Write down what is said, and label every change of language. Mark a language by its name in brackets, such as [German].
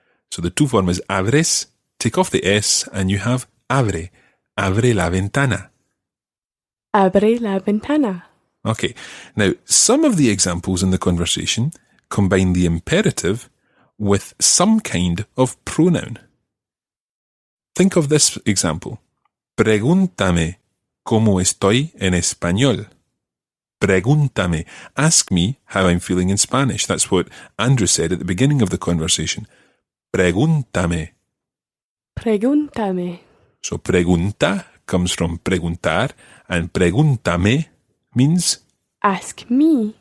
[English] So the to form is abres, take off the S, and you have abre, [Spanish] abre la ventana. Abre la ventana. [English] Okay, now some of the examples in the conversation combine the imperative with some kind of pronoun. Think of this example. [Spanish] Pregúntame cómo estoy en español. Pregúntame. [English] Ask me how I'm feeling in Spanish. That's what Andrew said at the beginning of the conversation. [Spanish] Pregúntame. Pregúntame. [English] So pregunta comes from preguntar, and pregúntame means Ask me.